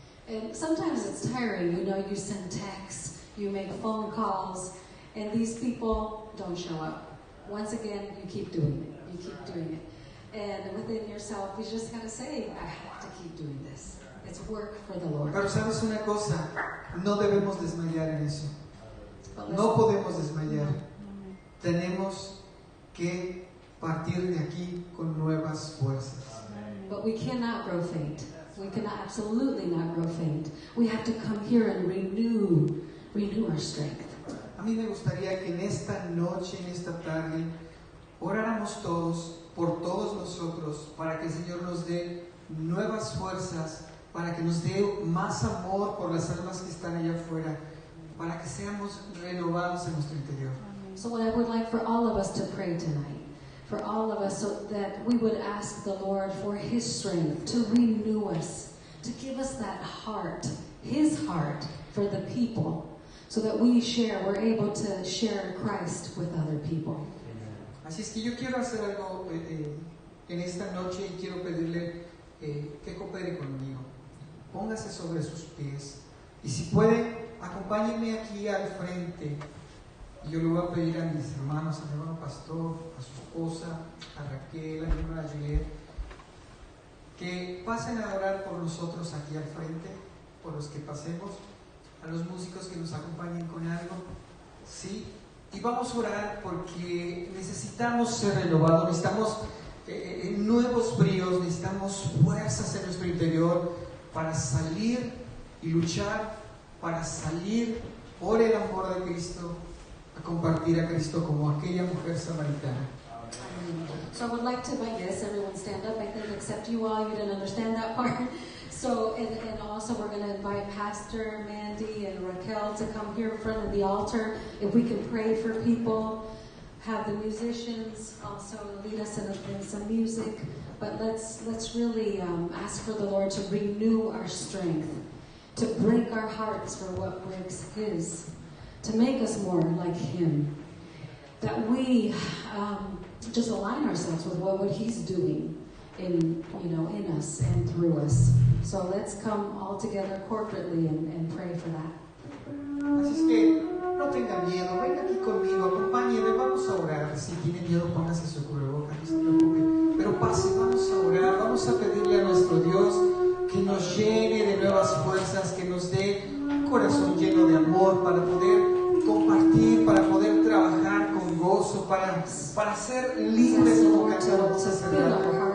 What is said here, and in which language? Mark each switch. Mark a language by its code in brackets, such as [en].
[en] And sometimes it's tiring, you send texts, you make phone calls, and these people don't show up. Once again, you keep doing it. You keep doing it. And within yourself, you just got to say, I have to keep doing this. It's work for the Lord. [es] Pero sabes una cosa, no debemos desmayar en eso. No podemos desmayar. Tenemos que partir de aquí con nuevas fuerzas. [en] But we cannot grow faint. We cannot absolutely not grow faint. We have to come here and renew our strength. [es] A mí me gustaría que en esta noche, en esta tarde, oráramos todos, por todos nosotros, para que el Señor nos dé nuevas fuerzas, para que nos dé más amor por las almas que están allá afuera, para que seamos renovados en nuestro interior. [en] So what I would like for all of us to pray tonight, for all of us, so that we would ask the Lord for His strength to renew us, to give us that heart, His heart for the people, so that we're able to share Christ with other people. [es] Así es que yo quiero hacer algo en esta noche y quiero pedirle que coopere conmigo. Póngase sobre sus pies y si puede, acompáñenme aquí al frente. Y yo le voy a pedir a mis hermanos, a mi hermano pastor, a su esposa, a Raquel, a mi hermana Juliet, que pasen a orar por nosotros aquí al frente, por los que pasemos, a los músicos que nos acompañen con algo, ¿sí? Y vamos a orar porque necesitamos ser renovados, necesitamos nuevos bríos, necesitamos fuerzas en nuestro interior para salir y luchar, para salir por el amor de Cristo, a compartir a Cristo como aquella mujer samaritana. [en] So I would like to invite, yes, everyone stand up, I think, except you all, you didn't understand that part. So, and also we're going to invite Pastor Mandy and Raquel to come here in front of the altar. If we can pray for people, have the musicians also lead us in some music. But let's really ask for the Lord to renew our strength, to break our hearts for what breaks His, to make us more like Him. That we just align ourselves with what He's doing in us and through us. So let's come all together corporately and pray for that. [es] Así es que no tenga miedo, venga aquí conmigo, acompáñeme, vamos a orar. Si tiene miedo, póngase su cubrebocas, no se preocupe. Pero pase, vamos a orar, vamos a pedirle a nuestro Dios que nos llene de nuevas fuerzas, que nos dé un corazón lleno de amor para poder compartir, para poder trabajar con gozo, para ser libres como cantamos hace rato.